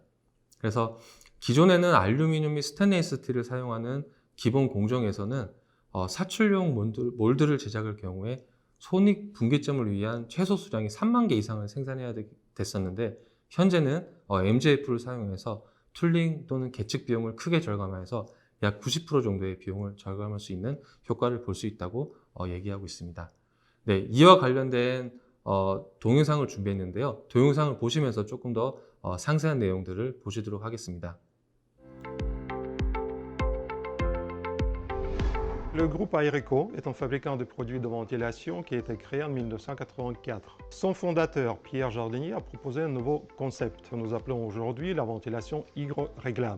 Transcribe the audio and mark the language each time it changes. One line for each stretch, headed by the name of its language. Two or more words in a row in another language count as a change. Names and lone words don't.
Korean: 그래서 기존에는 알루미늄 및 스테인리스 스틸을 사용하는 기본 공정에서는 사출용 몰드를 제작할 경우에 손익 분기점을 위한 최소 수량이 3만 개 이상을 생산해야 됐었는데, 현재는 MJF를 사용해서 툴링 또는 계측 비용을 크게 절감해서 약 90% 정도의 비용을 절감할 수 있는 효과를 볼 수 있다고 얘기하고 있습니다. 네, 이와 관련된 동영상을 준비했는데요. 동영상을 보시면서 조금 더 상세한 내용들을 보시도록 하겠습니다.
French: Le groupe Aereco est un fabricant de produits de ventilation qui a été créé en 1984. Son fondateur, Pierre Jardinier, a proposé un nouveau concept que nous appelons aujourd'hui la ventilation hydro-réglable.